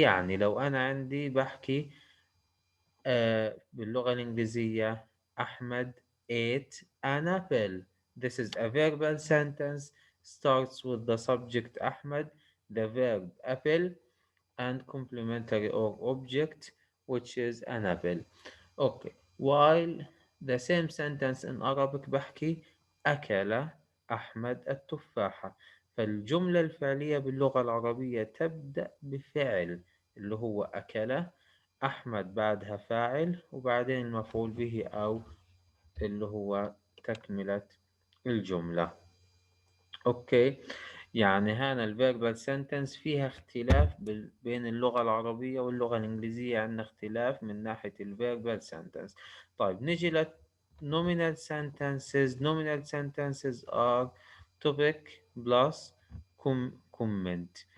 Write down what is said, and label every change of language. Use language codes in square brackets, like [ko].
[ar] يعني لو أنا عندي بحكي باللغة الإنجليزية أحمد [en] ate an apple. This is a verbal sentence, starts with the subject أحمد, the verb apple, and complementary or object, which is an apple. Okay. While the same sentence in Arabic [ar] بحكي أكل أحمد التفاحة. فالجملة الفعلية باللغة العربية تبدأ بفعل اللي هو أكل، أحمد بعدها فاعل، وبعدين المفعول به أو اللي هو تكملة الجملة. أوكي. يعني هنا الفيربال سنتنس فيها اختلاف بين اللغة العربية واللغة الإنجليزية، عندنا اختلاف من ناحية الفيربال سنتنس. طيب نجي ل nominal sentences. [en] Nominal sentences are topic plus comment.